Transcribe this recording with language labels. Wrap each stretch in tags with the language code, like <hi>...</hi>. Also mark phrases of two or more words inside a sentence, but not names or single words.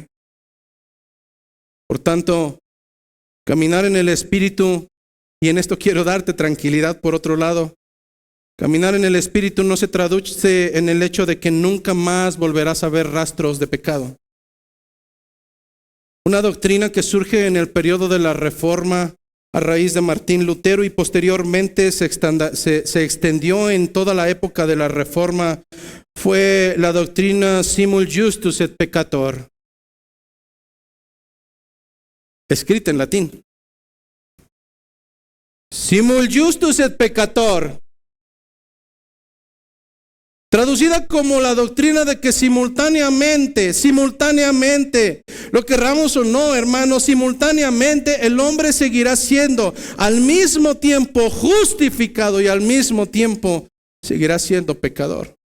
<es>Por tanto, caminar en el Espíritu, y en esto quiero darte tranquilidad por otro lado, caminar en el Espíritu no se traduce en el hecho de que nunca más volverás a ver rastros de pecado. Una doctrina que surge en el periodo de la Reforma a raíz de Martín Lutero y posteriormente se extendió en toda la época de la Reforma fue la doctrina</es> <la>simul justus et peccator,</la> <es>escrita en latín.</es> <la>Simul justus et peccator,</la> <es>traducida como la doctrina de que simultáneamente, lo querramos o no, hermanos, simultáneamente el hombre seguirá siendo al mismo tiempo justificado y al mismo tiempo seguirá siendo pecador.</es>